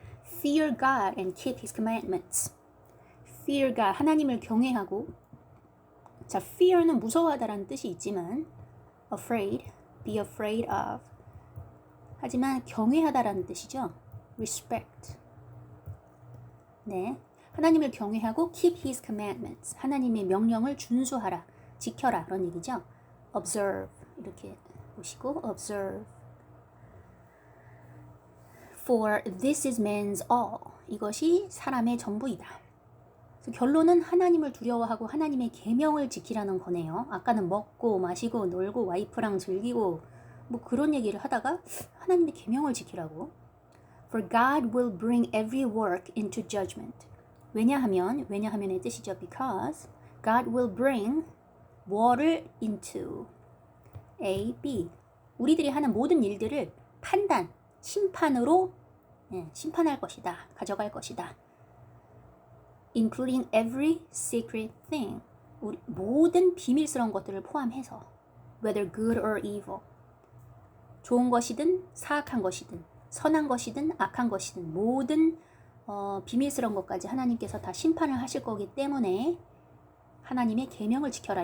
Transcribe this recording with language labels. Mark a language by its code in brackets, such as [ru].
[en] Fear God and keep His commandments. Fear God, [ko] 하나님을 경외하고. 자, fear는 무서워하다라는 뜻이 있지만 afraid, be afraid of. 하지만 경외하다라는 뜻이죠. respect. 네, 하나님을 경외하고 [en] keep His commandments. [ko] 하나님의 명령을 준수하라, 지켜라 그런 얘기죠. observe 이렇게 보시고 observe. [en] For this is man's all. [ko] 이것이 사람의 전부이다. 그래서 결론은 하나님을 두려워하고 하나님의 계명을 지키라는 거네요. 아까는 먹고 마시고 놀고 와이프랑 즐기고 뭐 그런 얘기를 하다가 하나님의 계명을 지키라고. [en] For God will bring every work into judgment. [ko] 왜냐하면의 뜻이죠. [en] Because God will bring 뭐를 into A, B. [ko] 우리들이 하는 모든 일들을 판단, 심판으로 심판할 것이다. 가져갈 것이다. [en] Including every secret thing. [ko] 모든 비밀스러운 것들을 포함해서 [en] whether good or evil. [ko] 좋은 것이든 사악한 것이든 선한 것이든 악한 것이든 모든 비밀스러운 것까지 하나님께서 다 심판을 하실 거기 때문에 하나님의 계명을 지켜라.